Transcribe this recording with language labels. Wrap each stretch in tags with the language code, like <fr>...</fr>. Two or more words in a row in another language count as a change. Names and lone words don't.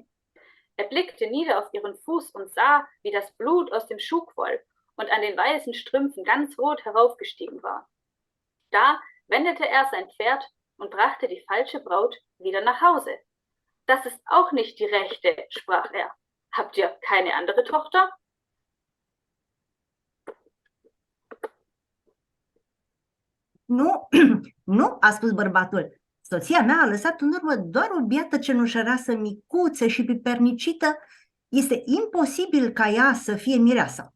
<de>Er blickte nieder auf ihren Fuß und sah, wie das Blut aus dem Schuh quoll und an den weißen Strümpfen ganz rot heraufgestiegen war. Da wendete er sein Pferd und brachte die falsche Braut wieder nach Hause. Das ist auch nicht die rechte, sprach er. Habt ihr keine andere Tochter?</de> <ro>Nu, nu, a spus bărbatul. Soția mea a lăsat în urmă doar o biată cenușăreasă micuță și pipernicită. Este imposibil ca ea să fie mireasa.</ro>